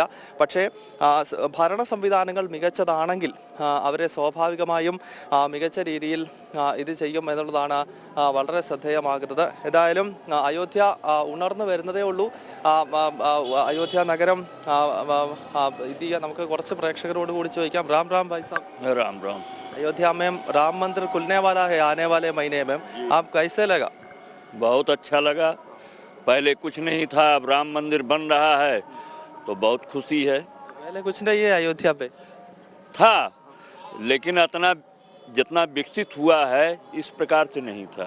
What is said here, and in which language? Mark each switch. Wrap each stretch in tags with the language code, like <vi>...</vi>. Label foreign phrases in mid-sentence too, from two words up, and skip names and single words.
<ml>പക്ഷേ ഭരണ സംവിധാനങ്ങൾ മികച്ചതാണെങ്കിൽ അവരെ സ്വാഭാവികമായും മികച്ച രീതിയിൽ ഇത് ചെയ്യും എന്നുള്ളതാണ് വളരെ ശ്രദ്ധേയമാകുന്നത്. ഏതായാലും അയോധ്യ ഉണർന്നു വരുന്നതേ ഉള്ളൂ. അയോധ്യ നഗരം ഇത് നമുക്ക് കുറച്ച് പ്രേക്ഷകരോട് കൂടി ചോദിക്കാം.</ml> <hi>राम राम भाई साहब। राम राम। अयोध्या में राम मंदिर खुलने वाला है आने वाले महीने में, आप कैसे लगा? बहुत अच्छा लगा। पहले कुछ नहीं था, अब राम मंदिर बन रहा है तो बहुत खुशी है। पहले कुछ नहीं है अयोध्या पे था, लेकिन इतना जितना विकसित हुआ है इस प्रकार से नहीं था।</hi>